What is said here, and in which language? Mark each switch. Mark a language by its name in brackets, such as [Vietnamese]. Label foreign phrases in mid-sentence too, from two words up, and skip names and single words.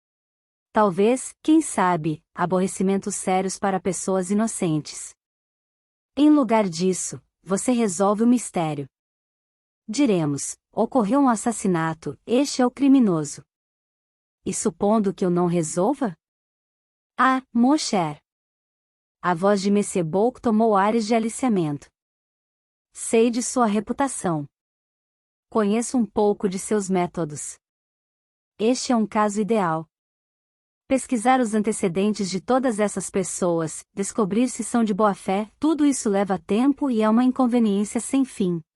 [Portuguese] Talvez, quem sabe, aborrecimentos sérios para pessoas inocentes. Em lugar disso, você resolve o mistério. Diremos, ocorreu um assassinato, este é o criminoso. E supondo que eu não resolva? [French] Ah, mon cher. [Portuguese] A voz de Monsieur Bolt tomou ares de aliciamento. Sei de sua reputação. Conheço um pouco de seus métodos. Este é um caso ideal. Pesquisar os antecedentes de todas essas pessoas, descobrir se são de boa fé, tudo isso leva tempo e é uma inconveniência sem fim.